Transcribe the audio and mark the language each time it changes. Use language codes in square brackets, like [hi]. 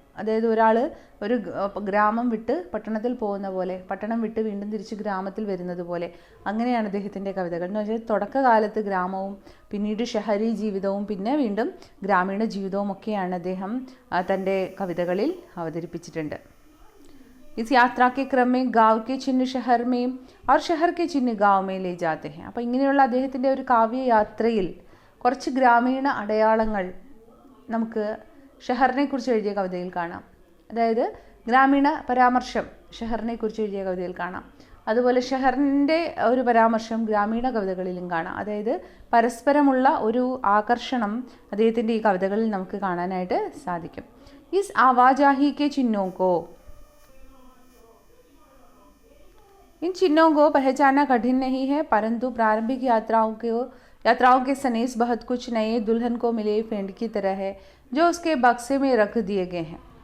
[ml] അതായത് ഒരാൾ ഒരു ഗ്രാമം വിട്ട് പട്ടണത്തിൽ പോകുന്ന പോലെ, പട്ടണം വിട്ട് വീണ്ടും തിരിച്ച് ഗ്രാമത്തിൽ വരുന്നത് പോലെ, അങ്ങനെയാണ് അദ്ദേഹത്തിൻ്റെ കവിതകൾ. എന്ന് വെച്ചാൽ തുടക്കകാലത്ത് ഗ്രാമവും പിന്നീട് ഷഹരി ജീവിതവും പിന്നെ വീണ്ടും ഗ്രാമീണ ജീവിതവും ഒക്കെയാണ് അദ്ദേഹം തൻ്റെ കവിതകളിൽ അവതരിപ്പിച്ചിട്ടുണ്ട്. [hi] इस यात्रा के क्रम में गाँव के चिन्ह शहर में और शहर के चिन्ह गाँव में ले जाते हैं. [ml] അപ്പോൾ ഇങ്ങനെയുള്ള അദ്ദേഹത്തിൻ്റെ ഒരു കാവ്യയാത്രയിൽ കുറച്ച് ഗ്രാമീണ അടയാളങ്ങൾ നമുക്ക് ഷഹറിനെ കുറിച്ച് എഴുതിയ കവിതയിൽ കാണാം. അതായത് ഗ്രാമീണ പരാമർശം ഷഹറിനെ കുറിച്ച് എഴുതിയ കവിതയിൽ കാണാം. അതുപോലെ ഷഹറിൻ്റെ ഒരു പരാമർശം ഗ്രാമീണ കവിതകളിലും കാണാം. അതായത് പരസ്പരമുള്ള ഒരു ആകർഷണം അദ്ദേഹത്തിൻ്റെ ഈ കവിതകളിൽ നമുക്ക് കാണാനായിട്ട് സാധിക്കും. [hi] ഇസ് ആവാജാഹി കെ ചിഹ്നോं को इन चिन्हों को पहचानना कठिन नहीं है, परंतु प्रारंभिक यात्राओं के सनेस बहुत कुछ नए दुल्हन को मिले फेंड की तरह है जो उसके बक्से में रख दिए गए हैं.